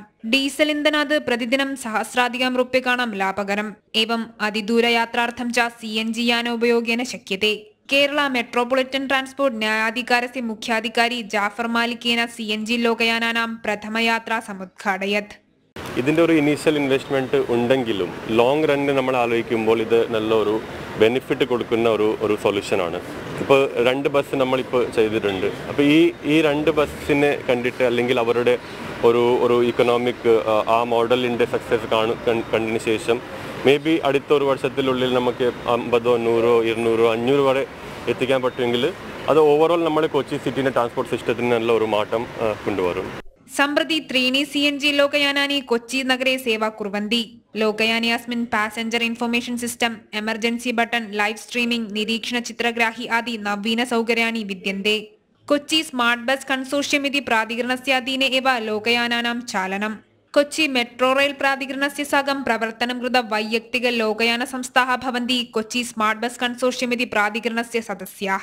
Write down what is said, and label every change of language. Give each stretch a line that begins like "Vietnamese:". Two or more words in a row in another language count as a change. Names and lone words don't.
Sanskrit: डीसल इन्धनात् प्रतिदिनं सहस्राधिकं रूप्यकाणां लाभकरम्। एवं अतिदूरयात्रार्थं च CNG यान उपयोगेन शक्यते। केरला मेट्रोपोलिटन् ट्रान्स्पोर्ट् न्यायाधिकारस्य मुख्याधिकारी जाफर मालिकेन CNG लोकयानानां प्रथमयात्रा समुद्घाटयत्।
Malayalam: ഇതിൻ്റെ ഒരു
English: initial investment
Malayalam: ഉണ്ടെങ്കിലും
English: long run
Malayalam: നമ്മൾ ആലോചിക്കുമ്പോൾ ഇത് നല്ലൊരു ബെനിഫിറ്റ് കൊടുക്കുന്ന ഒരു സൊല്യൂഷനാണ്. ഇപ്പോൾ 2 ബസ് നമ്മളിപ്പോൾ ചെയ്തിട്ടുണ്ട്. അപ്പോൾ ഈ 2 ബസ്സിനെ കണ്ടിട്ട് അല്ലെങ്കിൽ അവരുടെ ഒരു ഇക്കണോമിക് ആ മോഡലിൻ്റെ സക്സസ് കണ്ടതിന് ശേഷം
English: maybe
Malayalam: അടുത്തൊരു വർഷത്തിനുള്ളിൽ നമുക്ക് 50, 100, 200, 500 വരെ എത്തിക്കാൻ പറ്റുമെങ്കിൽ അത് ഓവറോൾ നമ്മുടെ കൊച്ചി സിറ്റിൻ്റെ
English: transport system
Malayalam: നല്ല ഒരു മാറ്റം കൊണ്ടുവരും.
Sanskrit: सम्प्रति 3 CNG लोकयानानि कोच्चि नगरे सेवा कुर्वन्ति। लोकयाने अस्मिन्
English: passenger information system, emergency button, live streaming,
Sanskrit: निरीक्षण चित्रग्राही आदि नवीन सौकर्याणि विद्यन्ते। कोच्चि स्मार्ट बस कंसोर्शियम इति प्राधिकरणस्य अधीने एव लोकयानानां चालनम्। कोच्चि मेट्रो रेल प्राधिकरणस्य साकं प्रवर्तनं कृत वैयक्तिक लोकयान संस्थाः भवन्ति कोच्चि स्मार्ट बस कंसोर्शियम इति प्राधिकरणस्य सदस्याः।